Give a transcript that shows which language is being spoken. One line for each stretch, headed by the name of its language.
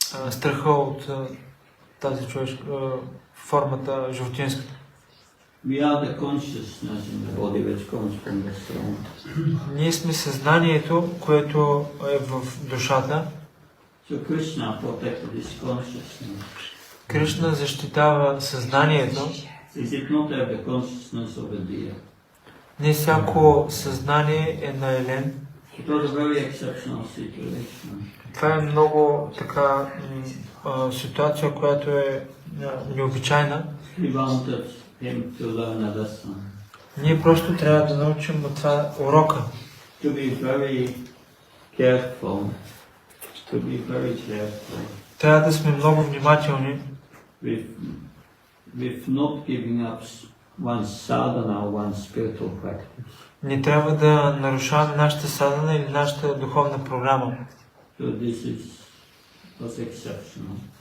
Bulgarian: Страха от тази човешка формата животинска.
English: We are the consciousness in the body which comes from the soul.
Bulgarian: Ние сме съзнанието, което е в душата.
English: So Krishna protected his consciousness.
Bulgarian: Кришна защитава съзнанието.
English: Is it not the consciousness of a deer?
Bulgarian: Не всяко съзнание е на елен.
English: It was a very exceptional situation.
Bulgarian: Това е много така ситуация, която е необичайна.
English: We wanted him to learn a lesson.
Bulgarian: Ние просто трябва да научим от това урока.
English: To be very careful. To be very careful.
Bulgarian: Трябва да сме много внимателни.
English: With not giving up one sadhana or one spiritual practice.
Bulgarian: Не трябва да нарушаваме нашата садхана или нашата духовна програма.
English: So this was exceptional.